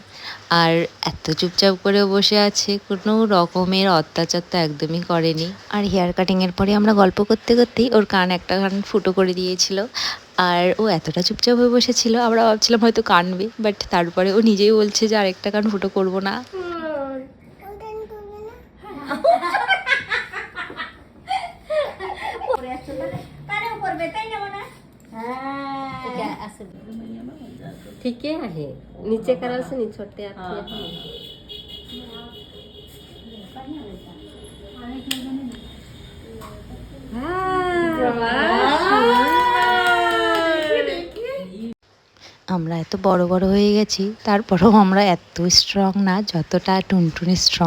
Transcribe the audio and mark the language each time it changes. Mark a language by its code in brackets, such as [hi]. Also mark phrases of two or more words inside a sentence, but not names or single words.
[bn] আর এত চুপচাপ করেও বসে আছে, কোনো রকমের অত্যাচার তো একদমই করেনি। আর হেয়ার কাটিংয়ের পরে আমরা গল্প করতে করতেই ওর একটা কান ফুটো করে দিয়েছিল। আর ও এতটা চুপচাপ হয়ে বসেছিল, আমরা ভাবছিলাম হয়তো কানবে, বাট তারপরে ও নিজেই বলছে যে আরেকটা কান ফুটো করবো না। [mr] ठीक आहे नीचे करायचं नाही छोटे [bn] আমরা এত বড় বড় হয়ে গেছি, তারপরেও আমরা এত স্ট্রং না যতটা টুনটুনি স্ট্রং।